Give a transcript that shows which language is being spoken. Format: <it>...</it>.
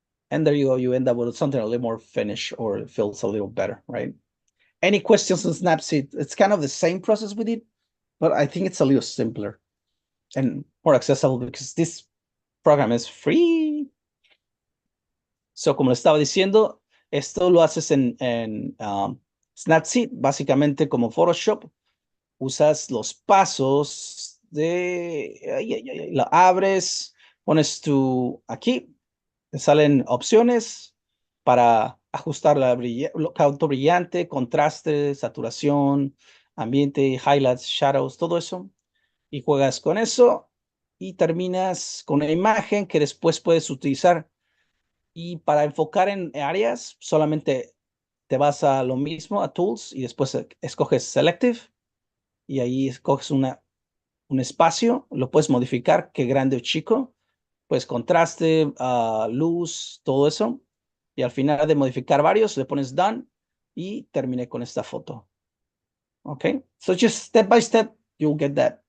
<en>And there you go. You end up with something a little more finished, or it feels a little better, right? Any questions on Snapseed? It's kind of the same process we did, but I think it's a little simpler and more accessible because this program is free.</en> <es>So, como le estaba diciendo, esto lo haces en Snapseed, básicamente como Photoshop. Usas los pasos de... lo abres, pones aquí, te salen opciones para ajustar auto brillante, contraste, saturación, ambiente, highlights, shadows, todo eso. Y juegas con eso y terminas con una imagen que después puedes utilizar. Y para enfocar en áreas, solamente te vas a lo mismo, a Tools, y después escoges Selective, y ahí escoges un espacio, lo puedes modificar, que grande o chico, pues contraste, luz, todo eso, y al final de modificar varios, le pones Done, y terminé con esta foto.</es> <en>Okay, so just step by step, you'll get that.</en>